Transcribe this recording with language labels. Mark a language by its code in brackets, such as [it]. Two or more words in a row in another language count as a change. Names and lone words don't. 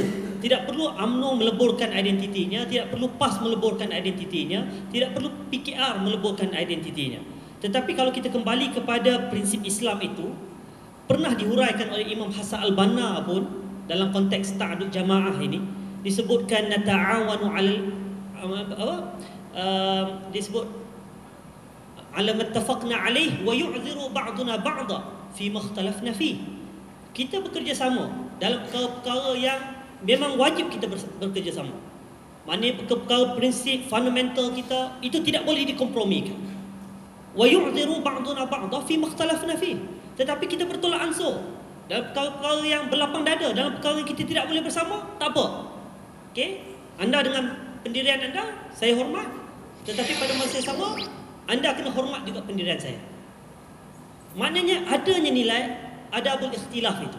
[ms] Tidak perlu UMNO meleburkan identitinya, tidak perlu PAS meleburkan identitinya, tidak perlu PKR meleburkan identitinya. Tetapi kalau kita kembali kepada prinsip Islam itu, pernah dihuraikan oleh Imam Hasan Al-Banna pun dalam konteks [ar] تعدد الجماعة [ms] ini, disebutkan [ar] نتعاون على [ms] disebut [ar] على ما اتفقنا عليه ويعذر بعضنا بعضا فيما اختلفنا فيه. [ms] Kita bekerjasama dalam perkara yang memang wajib kita bekerjasama. Maknanya perkara prinsip fundamental kita itu tidak boleh dikompromikan. [ar] ويعذر بعضنا بعضا فيما اختلفنا فيه. [ms] Tetapi kita bertolak ansur dalam perkara yang berlapang dada, dalam perkara yang kita tidak boleh bersama, tak apa. Okey? Anda dengan pendirian anda, saya hormat. Tetapi pada masa yang sama, anda kena hormat juga pendirian saya. Maknanya adanya nilai [ar] أدب الاختلاف [ms] itu.